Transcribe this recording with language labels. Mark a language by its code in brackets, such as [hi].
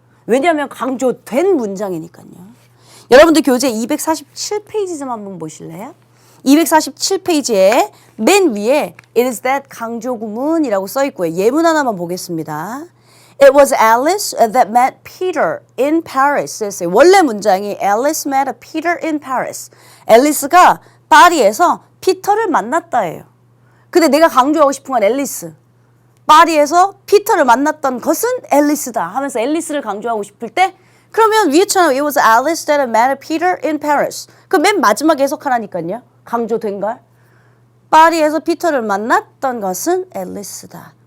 [ko] 왜냐하면 강조된 문장이니까요. 여러분들 교재 247페이지 좀 한번 보실래요? 247페이지에 맨 위에 It is that 강조 구문이라고 써 있고요. 예문 하나만 보겠습니다. [en] It was Alice that met Peter in Paris. [ko] 원래 문장이 [en] Alice met Peter in Paris. [ko] 앨리스가 파리에서 피터를 만났다예요. 근데 내가 강조하고 싶은 건 앨리스. 파리에서 피터를 만났던 것은 앨리스다 하면서 앨리스를 강조하고 싶을 때 그러면 위에처럼 [en] It was Alice that met Peter in Paris. [ko] 그 맨 마지막에 해석하라니까요. 강조된 걸. 파리에서 피터를 만났던 것은 앨리스다.